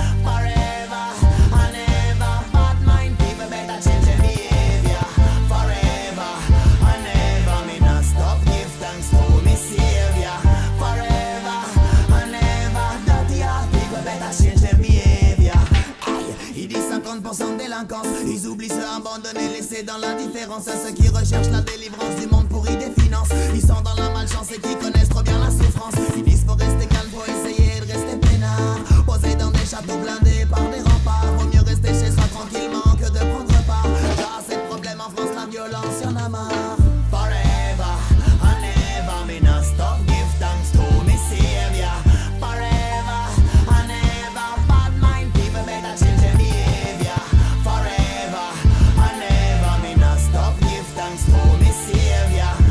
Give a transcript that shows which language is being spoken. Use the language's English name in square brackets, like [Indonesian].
[English] Forever and ever, bad mind people better change their behavior. Forever and ever, me not stop give thanks to me Savior. Forever and ever, dirty heart people better change their behavior. [French] Ils disent 50% de délinquance, ils oublient se abandonner, laisser dans l'indifférence à ceux qui recherchent la délivrance du monde pourri des finances. Ils sont dans la malchance et qui connaissent trop bien la souffrance. Ils disent faut rester calme, faut essayer de rester peinard. Posé dans des châteaux blindés par des remparts. Vaut mieux rester chez soi tranquillement que de prendre part. Car à ces problèmes en France, la violence y'en a marre. [English] Forever and ever, me not stop give thanks to me Savior. Forever and ever, bad mind people better change their behavior. Forever and ever, me not stop give thanks to me Savior.